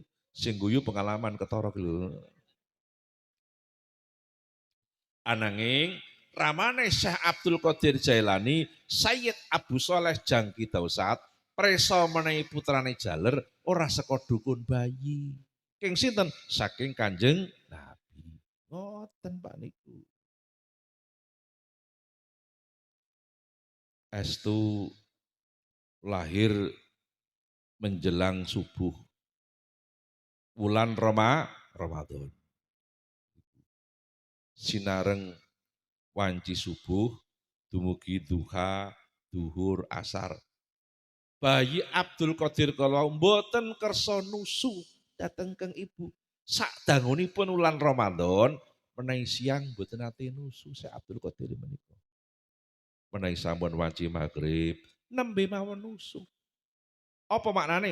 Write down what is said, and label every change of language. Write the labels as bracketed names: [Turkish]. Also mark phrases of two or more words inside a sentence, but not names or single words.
[Javanese] Sing guyu pengalaman ketara ki lho. Ananging ramane Syekh Abdul Qadir Jailani, Sayyid Abu Sholeh Jangki Dausat, preso menehi putrane jaler ora saka dukun bayi. Saking sinten? Saking Kanjeng Nabi. Ngoten Pak niku. Estu lahir menjelang subuh bulan Ramadan. Sinareng wanci subuh dumugi duha, duhur, asar. Bayi Abdul Qadir kalau mboten kersa nusu dateng keng ibu. Sak dangunipun wulan Ramadan menawi siang mboten ate nusu Syekh Abdul Qadir menika. Menawi sampun wanci magrib nembe mawon nusu. Apa maknane?